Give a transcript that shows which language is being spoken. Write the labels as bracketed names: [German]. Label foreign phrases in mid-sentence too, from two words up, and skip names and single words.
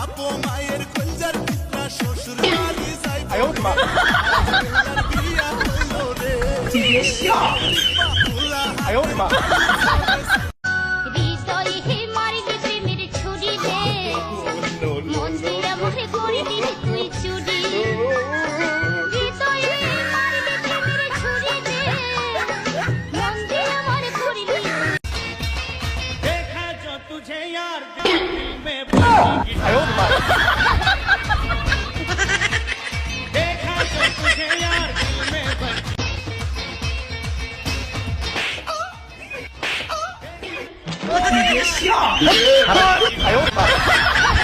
[Bangla] মায়ের কলজার টুকরা শ্বশুর বাড়ি যাই [Chinese] 哎呦我的妈！ [Bangla] বিয়া হইল রে [Chinese] 你别笑！哎呦我的妈！ [Bangla] হৃদয়ে হে মারিবে প্রেমের ছুরি রে মন দিয়া মোহে করে দিলি তুই চুরি হৃদয়ে মারিবে প্রেমের ছুরি রে মন দিয়া মোরে করিলি [Hindi] देखा जो तुझे यार दिल में [Chinese] 哎呦我的妈！ [Hindi] देखा जो तुझे यार दिल में बन [Chinese] 你别笑！哎呦我的妈！